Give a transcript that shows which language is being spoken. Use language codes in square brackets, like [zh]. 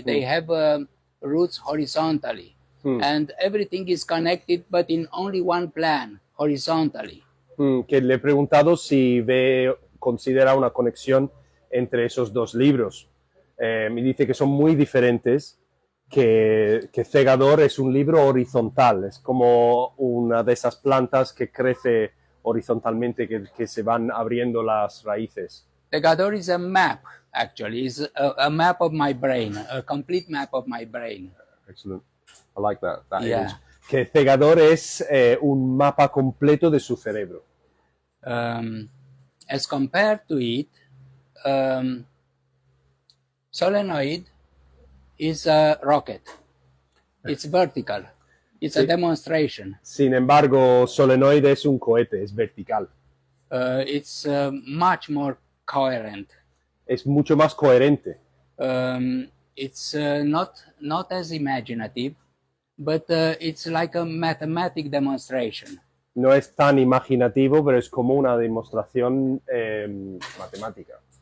[en] They have roots horizontally. And everything is connected, but in only one plan, horizontally. [es] Que le he preguntado si considera una conexión entre esos dos libros. Me dice que son muy diferentes, que Segador es un libro horizontal, es como una de esas plantas que crece horizontalmente, que se van abriendo las raíces. [en] Segador is a map, actually. It's a map of my brain, a complete map of my brain. Excellent. I like that Yeah. image. [es] Que Segador es un mapa completo de su cerebro. [en] As compared to it, Solenoid is a rocket. It's vertical. It's a demonstration. [es] Sin embargo, Solenoid es un cohete, es vertical. [en] It's much more coherent. [es] Es mucho más coherente. [en] It's not as imaginative, but it's like a mathematic demonstration. [es] No es tan imaginativo, pero es como una demostración matemática.